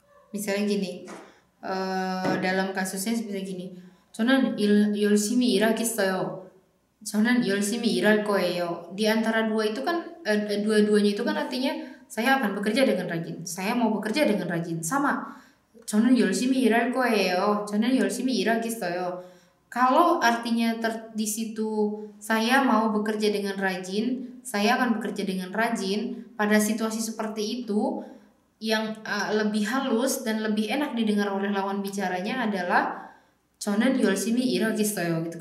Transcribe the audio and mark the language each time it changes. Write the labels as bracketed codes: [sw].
[id] Misalnya gini, dalam kasusnya seperti gini, [ko] 저는 열심히 일하겠어요. 저는 열심히 일할 거예요. [id] Di antara dua itu kan dua-duanya itu kan artinya saya akan bekerja dengan rajin. Saya mau bekerja dengan rajin. Sama. [ko] 저는 열심히 일할 거예요. 저는 열심히 일하겠어요. [id] Kalau artinya di situ saya mau bekerja dengan rajin, saya akan bekerja dengan rajin. Pada situasi seperti itu yang lebih halus dan lebih enak didengar oleh lawan bicaranya adalah [ko] 저는 열심히 일하겠어요 [id] gitu.